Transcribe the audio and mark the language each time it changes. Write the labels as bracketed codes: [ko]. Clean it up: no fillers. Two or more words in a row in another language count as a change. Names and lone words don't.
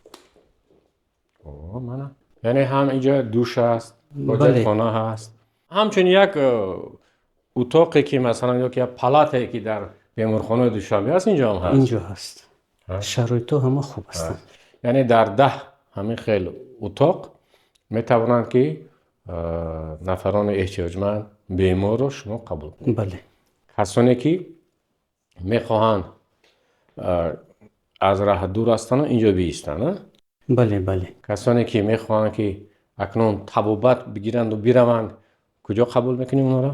[fa] یعنی هم اینجا دوش هست، خانه هست. همچنین یک اتاقی که مثلا یک پالاتی که در بیمارخانه دوشنبه هست اینجا هم هست. اینجا هست. شرایط همه خوب هستند. یعنی در 10 همین خیلی اتاق میتوانند که [tg] нафарон эҳтиёҷманд беморро шумо қабул кунед. бале, касоне ки мехоҳанд аз раҳ дур ҳастанд инҷо биистанд. бале, бале. касоне ки мехоҳанд ки акнун табобат бигиранду бираванд, куҷо қабул мекунем онро?